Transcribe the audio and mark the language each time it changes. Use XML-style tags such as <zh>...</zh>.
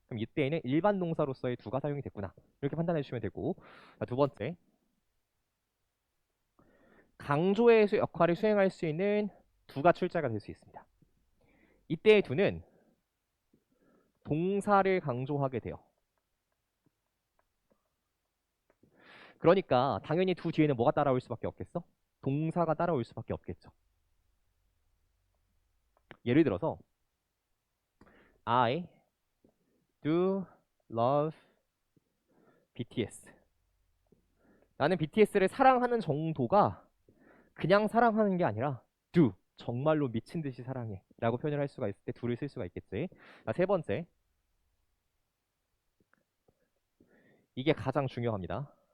<ko>그럼 이때에는 일반 동사로서의 do가 사용이 됐구나. 이렇게 판단해 주시면 되고, 자, 두 번째, 강조의 역할을 수행할 수 있는 do가 출제가 될 수 있습니다. 이때의 do는 동사를 강조하게 돼요. 그러니까 당연히 do 뒤에는 뭐가 따라올 수밖에 없겠어? 동사가 따라올 수밖에 없겠죠.</ko> <en>예를 들어서 I do love BTS.</en> <ko>나는 BTS를 사랑하는 정도가 그냥 사랑하는 게 아니라 do, 정말로 미친 듯이 사랑해 라고 표현을 할 수가 있을 때 do를 쓸 수가 있겠지. 자, 세 번째, 이게 가장 중요합니다.</ko>